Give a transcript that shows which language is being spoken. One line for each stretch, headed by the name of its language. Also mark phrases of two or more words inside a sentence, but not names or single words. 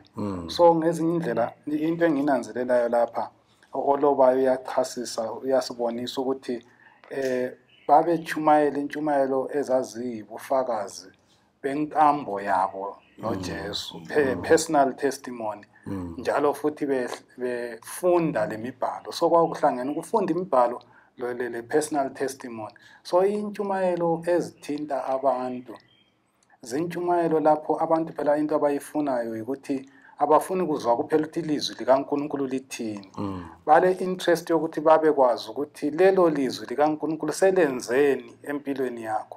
North Ndebele: So ngezinye indlela into enginanzelelayo lapha olobayo uyachasisa uyasibonisa ukuthi babechumayela intshumayelo ezaziyibufakazi benkambo yabo noJesu
English: personal testimony
North Ndebele: njalo futhi befunda lemibhalo. So kwakuhlangene ukufunda imibhalo le
English: personal testimony.
North Ndebele: So intshumayelo ezithinta abantu zintshumayelo lapho abantu phela into abayifunayo ukuthi abafuni kuzwa kuphela ukuthi ilizwi likaNkulunkulu lithini bale interest yokuthi babe kwazi ukuthi lelo lizwi likaNkulunkulu selenzeni empilweni yakho.